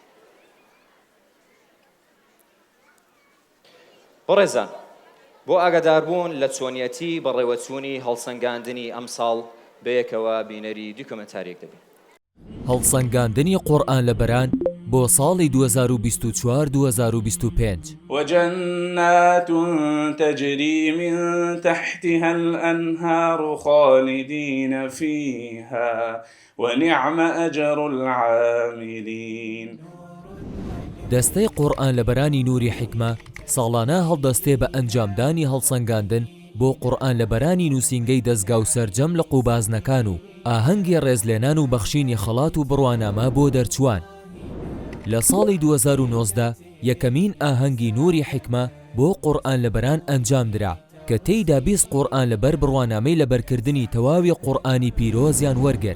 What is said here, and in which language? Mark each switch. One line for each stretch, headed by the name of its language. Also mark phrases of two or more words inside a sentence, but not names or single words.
Central Kurdish: بەڕێزان، بۆ ئاگاداربوون لە چۆنیەتی بەڕێوەچوونی هەڵسەنگاندنی ئەمساڵ بەیەکەوە بینەری دوو کۆمەنتارێک دەبین. هەڵسەنگاندنی قورئان لەبەران بۆ ساڵی 2024-2025
Arabic: وجنات تجري من تحتها الأنهار خالدين فيها ونعم أجر العاملين.
Central Kurdish: دەستەی قورئان لەبەرانی نوری حیکمە ساڵانە هەڵدەستێ بە ئەنجامدانی هەڵسەنگاندن بۆ قورئان لەبەرانی نووسینگەی دەستگا و سەرجەم لە قوبازنەکان و ئاهەنگی ڕێزلێنان و بەخشینی خەڵات و بڕوانامە بۆ دەرچوان. لە ساڵی 2019 یەکەمین ئاهەنگی نوری حیکمە بۆ قورئان لەبەران ئەنجام درا کە تێیدا 20 قورئان لەبەر بڕوانامەی لەبەرکردنی تەواوی قورئانی پیرۆزیان وەرگرت.